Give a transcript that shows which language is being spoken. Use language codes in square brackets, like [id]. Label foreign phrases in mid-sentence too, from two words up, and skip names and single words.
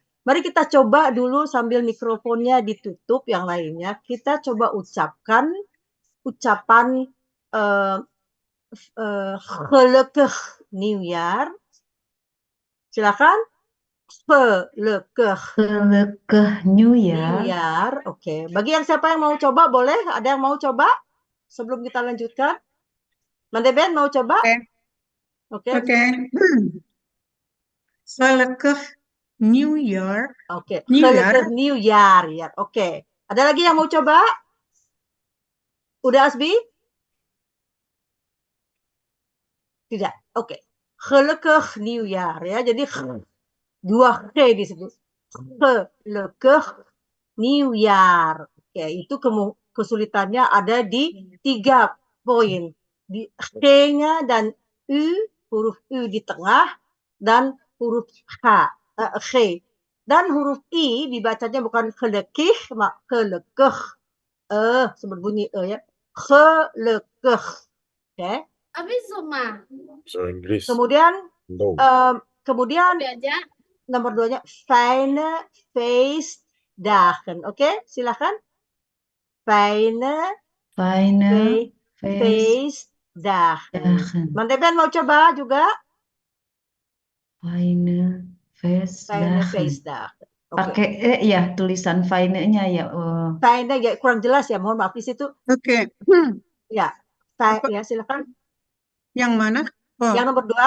[id] Mari kita coba dulu sambil mikrofonnya ditutup, yang lainnya kita coba ucapkan ucapan [nl] Gelukkig Nieuwjaar. Silakan. Gelukkig Nieuwjaar. [id] Oke. Bagi yang siapa yang mau coba boleh? Ada yang mau coba? Sebelum kita lanjutkan. Mandeben mau coba? Oke. [nl] Gelukkig Nieuwjaar. Oke. Gelukkig Nieuwjaar. [id] Ya. Oke. Ada lagi yang mau coba? Udah Asbi? Tidak. Oke. [nl] Gelukkig Nieuwjaar [id] ya. Jadi dua G di situ. [nl] Gelukkig Nieuwjaar. [id] Oke, itu kesulitannya ada di 3 poin. Di G-nya dan U, huruf U di tengah, dan huruf G. Dan huruf I dibacanya bukan gelukkig, mak gelukkig. Sebut bunyi ya. Gelukkig. Oke. Kemudian kemudian nomor 2-nya [nl] Fijne Feestdagen. [id] Oke, silakan. [nl] Fijne Feestdagen. [id] Mandeben mau coba juga? [nl] Fijne Feestdagen. [id] Pakai ya tulisan Fijne-nya ya. Fijne ya kurang jelas ya, mohon maaf di situ. Oke. Ya, ya silakan. Yang mana? Yang nomor 2.